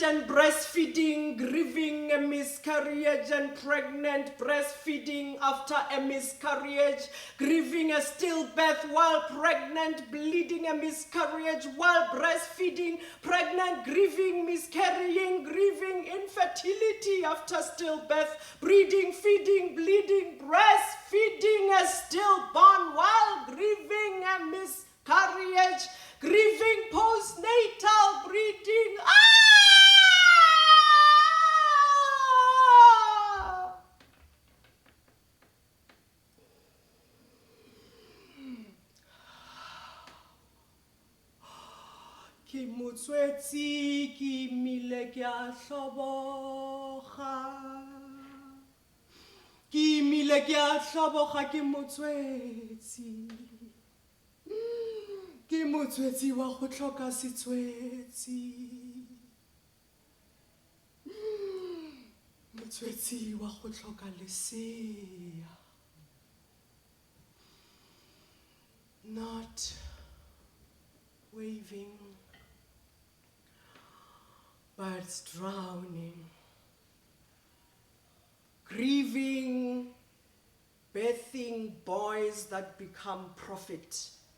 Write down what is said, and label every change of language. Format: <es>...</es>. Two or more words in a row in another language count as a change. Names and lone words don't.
<en>and breastfeeding, grieving a miscarriage and pregnant, breastfeeding after a miscarriage, grieving a stillbirth while pregnant, bleeding a miscarriage while breastfeeding, pregnant, grieving, miscarrying, grieving infertility after stillbirth, breeding, feeding, bleeding, breastfeeding a stillborn while grieving a miscarriage, grieving postnatal breeding.</en> <tn>Ki motswetsi ki mile ki a hloboga. Ki mile ki a hloboga ki motswetsi. Ke motswetsi wa go tlhoka setswetsi. Motswetsi wa go tlhoka lesea.</tn> <en>Not waving, but drowning. Grieving, birthing boys that become prophet.</en>